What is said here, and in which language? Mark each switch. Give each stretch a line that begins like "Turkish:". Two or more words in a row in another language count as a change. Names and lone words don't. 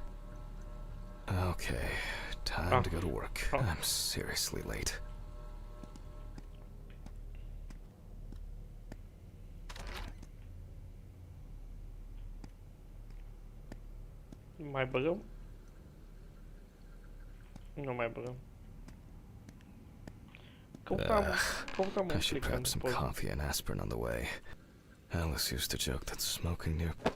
English: Okay, time to go to work. I'm seriously late.
Romanian: Mai băgăm? Nu mai băgăm. Căutam un
English: I should
Romanian: plic
English: grab some
Romanian: pentru
English: coffee and aspirin on the way. Alice used to joke that smoking near...